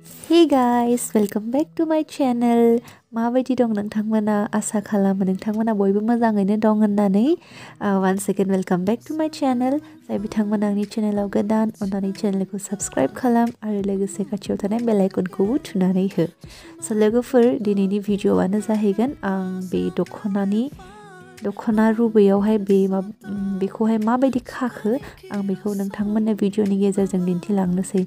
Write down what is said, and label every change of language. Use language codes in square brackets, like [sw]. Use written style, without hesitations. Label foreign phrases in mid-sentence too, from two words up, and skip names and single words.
[en] Hey guys, welcome back to my channel. [brx] माबायदि दं नोंथांमोना आसा खालामो नोंथांमोना बयबो मोजाङैनो दं होननानै [en] once again welcome back to my channel. [brx] जाय बिथांमोना आंनि चेनेलाव गोदान अन्नानै चेनेलखौ साबस्क्राइब खालाम आरो लोगोसे खाथियाव थानाय बेल आइकनखौबो थुनानै हो। स' लोगोफोर दिनैनि भिडिअ'आनो जाहैगोन आं बे दख'ना रुबैयावहाय बेखौहाय माबायदि खाखो आं बेखौ नोंथांमोननो भिडिअ'नि गेजेरजों दिन्थिलांनोसै।